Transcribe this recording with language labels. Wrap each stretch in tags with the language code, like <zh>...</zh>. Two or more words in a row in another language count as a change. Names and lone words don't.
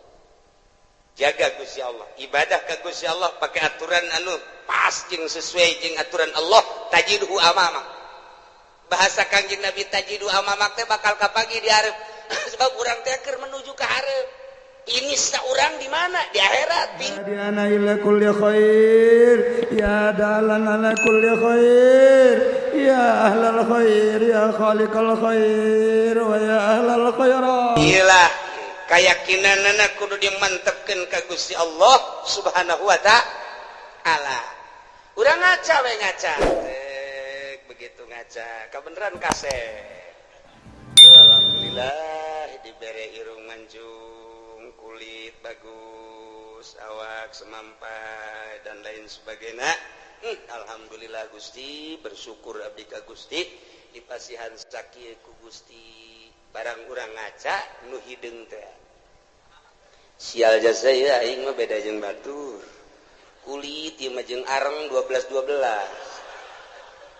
<su>Jaga Gusti Allah, ibadah ka Gusti Allah pakai aturan anu pas jeung sesuai jeung aturan Allah,</su> <ar>تجده أمامك.</ar> <su>Bahasa Kangjeng Nabi</su> <ar>تجده أمامك</ar> <su>teh bakal kapagi di hareup. Sebab urang teh keur menuju ka hareup.</su> <id>Ini saurang di mana? Di akhirat.</id> <ar>ديانا إلى كل خير يا دالاً على كل خير يا أهل الخير يا خالق الخير ويا أهل الخيرات.</ar> <su>Iyalah keyakinanna kudu dimantepkeun ka Gusti Allah</su> <ar>سبحانه وتعالى.</ar> <su>Urang ngaca we ngaca. Begitu ngaca, kabeneran kasih. Alhamdulillah dibere irung mancung.</su> <id>Kulit bagus, awak semampai dan lain sebagainya.</id> <su>Alhamdulillah Gusti, bersyukur abdi ka Gusti dipasihan sakieu ku Gusti. Barang urang ngaca nu hideung teh. Sial jasa ieu aing mah beda jeung batur. Kulit ieu mah jeung areng 12.</su>